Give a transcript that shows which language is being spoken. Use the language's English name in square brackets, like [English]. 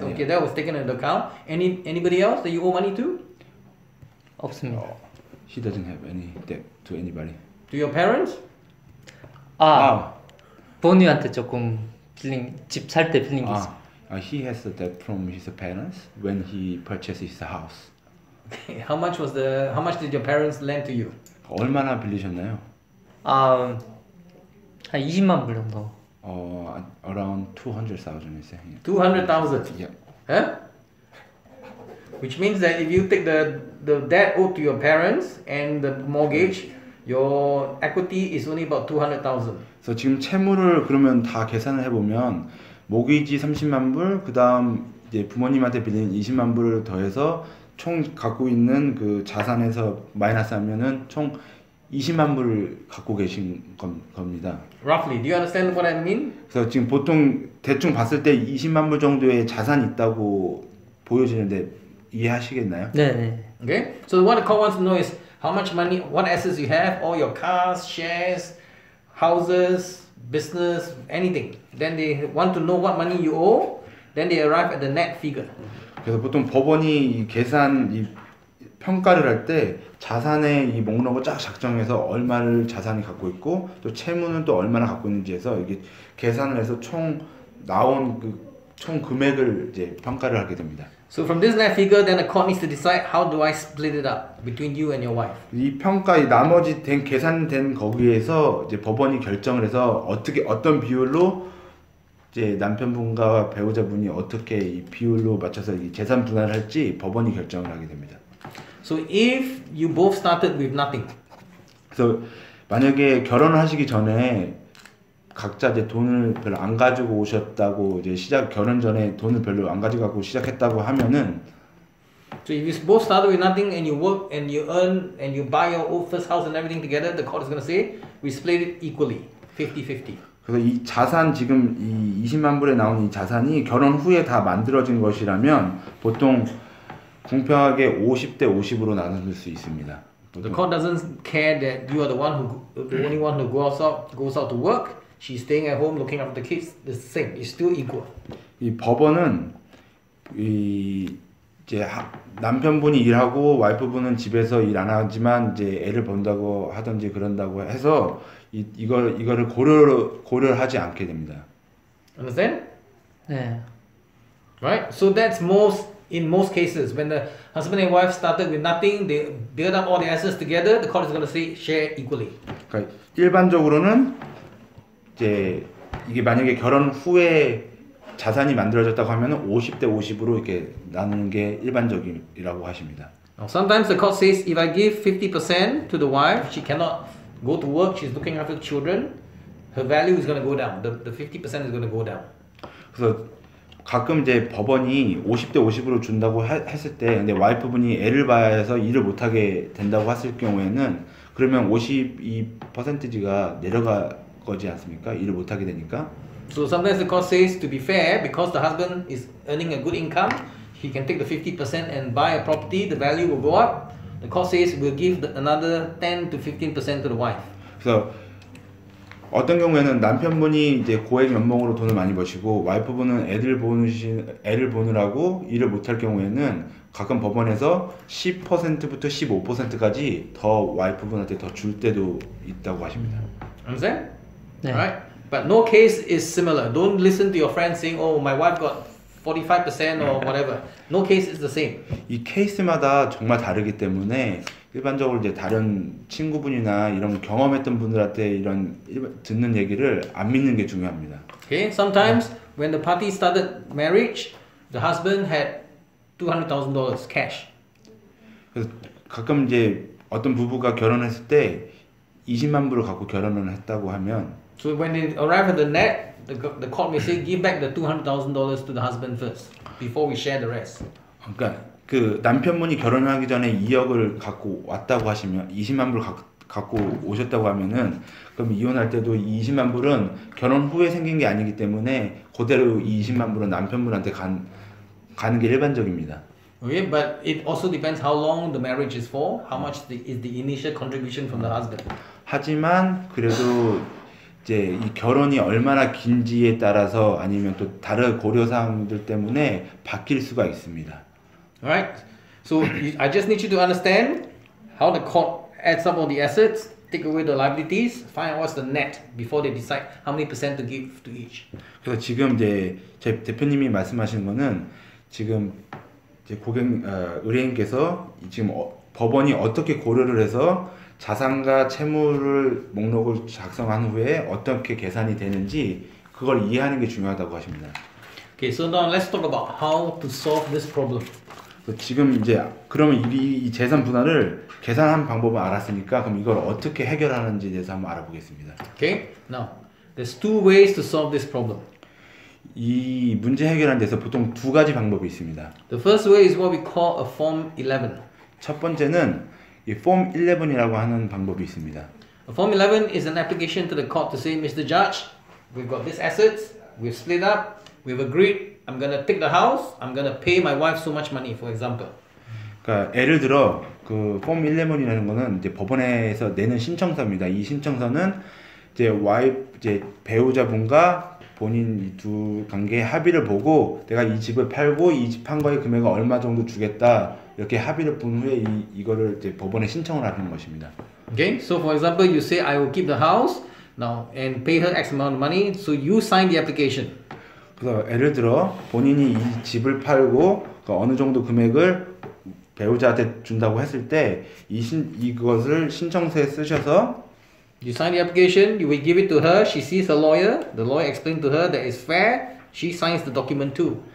[English] Okay, that was taken into account. Anybody else that you owe money to? [Korean] 없습니다. [English] He doesn't have any debt to anybody. To your parents? [Korean] 부모님한테 조금 집 살 때 빌린 게 있어요. [English] He has a debt from his parents when he purchased his house. Okay, how much did your parents lend to you? [Korean] 얼마나 빌리셨나요? 한 20만 불 정도. [English] Around 200,000 is saying. 200,000. Yeah. Huh? Which means that if you take the debt owed to your parents and the mortgage, your equity is only about 200,000. [Korean] 그래서 지금 채무를 그러면 다 계산을 해보면 모기지 30만 불, 그 다음 이제 부모님한테 빌린 20만 불을 더해서 총 갖고 있는 그 자산에서 마이너스 하면은 총 20만 불을 갖고 계신 겁니다. [English] Roughly, do you understand what I mean? [Korean] 그래서 지금 보통 대충 봤을 때 20만 불 정도의 자산이 있다고 보여지는데 이해하시겠나요? 네, 네. [English] Okay, so what the court wants to know is how much money, what assets you have, all your cars, shares, houses, business, anything. Then they want to know what money you owe. Then they arrive at the net figure. [Korean] 그래서 보통 법원이 이 계산 이 평가를 할 때 자산의 이 목록을 쫙 작성해서 얼마를 자산이 갖고 있고 또 채무는 또 얼마나 갖고 있는지 해서 이게 계산을 해서 총 나온 그 총 금액을 이제 평가를 하게 됩니다. [English] So from this net figure, then the court needs to decide how do I split it up between you and your wife. [Korean] 이 평가 이 나머지 된 계산된 거기에서 이제 법원이 결정을 해서 어떻게 어떤 비율로 이제 남편분과 배우자분이 어떻게 이 비율로 맞춰서 이 재산 분할을 할지 법원이 결정을 하게 됩니다. [English] So if you both started with nothing, [Korean] 그래서 만약에 결혼을 하시기 전에 각자 이제 돈을 별로 안 가지고 오셨다고 이제 결혼 전에 돈을 별로 안 가지고 시작했다고 하면은 [English] so if you both started with nothing and you work and you earn and you buy your own first house and everything together, the court is going to say we split it equally, 50-50. [Korean] 그래서 이 자산 지금 이 20만 불에 나온 이 자산이 결혼 후에 다 만들어진 것이라면 보통 공평하게 50대 50으로 나눌 수 있습니다. [English] The court doesn't care that you are the only one who goes out to work. She's staying at home looking after the kids. The same. It's still equal. [Korean] 이 법원은 이 이제 남편분이 일하고 와이프분은 집에서 일 안 하지만 이제 애를 본다고 하든지 그런다고 해서 이거를 고려하지 않게 됩니다. [English] Understand? [Korean] 네. [English] Right? So that's in most cases when the husband and wife started with nothing, they build up all the assets together. The court is going to say share equally. [Korean] 그러니까 일반적으로는 이제 이게 만약에 결혼 후에 자산이 만들어졌다고 하면은 50대 50으로 이렇게 나누는 게 일반적이라고 하십니다. [English] Now, sometimes the court says if I give 50% to the wife, she cannot go to work. She's looking after the children. Her value is going to go down. The 50% is going to go down. [Korean] 그래서 가끔 이제 법원이 50대 50으로 준다고 했을 때 근데 와이프분이 애를 봐야 해서 일을 못 하게 된다고 했을 경우에는 그러면 52%가 내려가지 않습니까? 일을 못 하게 되니까. [English] So sometimes the court says to be fair, because the husband is earning a good income, he can take the 50% and buy a property, the value will go up. The court says we'll give another 10 to 15% to the wife. [Korean] 그래서 어떤 경우에는 남편분이 이제 고액 연봉으로 돈을 많이 버시고 와이프분은 애를 보느라고 일을 못할 경우에는 가끔 법원에서 10%부터 15%까지 더 와이프분한테 더 줄 때도 있다고 하십니다. [English] Understand? [Korean] 네. [English] Right? But no case is similar. Don't listen to your friends saying, "Oh, my wife got 45% or whatever." No case is the same. [Korean] 이 케이스마다 정말 다르기 때문에 일반적으로 이제 다른 친구분이나 이런 경험했던 분들한테 이런 듣는 얘기를 안 믿는 게 중요합니다. [English] Okay? Sometimes when the party started marriage, the husband had $200,000 cash. [Korean] 그래서 가끔 이제 어떤 부부가 결혼했을 때 20만 불을 갖고 결혼을 했다고 하면 [English] So when they arrive at the net, the court may say, give back the $200,000 to the husband first before we share the rest. [Korean] 그러니까 그 남편분이 결혼하기 전에 2억을 갖고 왔다고 하시면 20만 불 갖고 오셨다고 하면은 그럼 이혼할 때도 이 20만 불은 결혼 후에 생긴 게 아니기 때문에 그대로 이 20만 불은 남편분한테 가는 게 일반적입니다. [English] Okay, but it also depends how long the marriage is for, how much is the initial contribution from the husband. [Korean] 하지만 그래도 이제 이 결혼이 얼마나 긴지에 따라서 아니면 또 다른 고려사항들 때문에 바뀔 수가 있습니다. [English] Alright, so I just need you to understand how the court adds up all the assets, take away the liabilities, find out what's the net before they decide how many percent to give to each. [Korean] 그래서 지금 이제 제 대표님이 말씀하시는 거는 지금 이제 의뢰인께서 지금 법원이 어떻게 고려를 해서 자산과 채무를 목록을 작성한 후에 어떻게 계산이 되는지 그걸 이해하는 게 중요하다고 하십니다. [English] Okay, so now let's talk about how to solve this problem. [Korean] 지금 이제 그러면 이 재산 분할을 계산한 방법을 알았으니까 그럼 이걸 어떻게 해결하는지에 대해서 한번 알아보겠습니다. [English] Okay, now there's two ways to solve this problem. [Korean] 이 문제 해결하는 데서 보통 두 가지 방법이 있습니다. [English] The first way is what we call a Form 11. [Korean] 첫 번째는 이 Form 11이라고 하는 방법이 있습니다. [English] Form 11 is an application to the court to say, Mr. Judge, we've got these assets, we've split up, we've agreed, I'm gonna take the house, I'm gonna pay my wife so much money, for example. [Korean] 그러니까 예를 들어 그 Form 11이라는 거는 이제 법원에서 내는 신청서입니다. 이 신청서는 이제 배우자분과 본인 두 관계의 합의를 보고 내가 이 집을 팔고 이 집 판 거의 금액을 얼마 정도 주겠다 이렇게 합의를 본 후에 이거를 이제 법원에 신청을 하는 것입니다. [English] Okay, so for example, you say I will keep the house now and pay her X amount of money, so you sign the application. [Korean] 그래서 예를 들어 본인이 이 집을 팔고 그 어느 정도 금액을 배우자한테 준다고 했을 때 이것을 신청서에 쓰셔서 [English] You sign the application, you will give it to her, she sees a lawyer, the lawyer explains to her that it's fair, she signs the document too.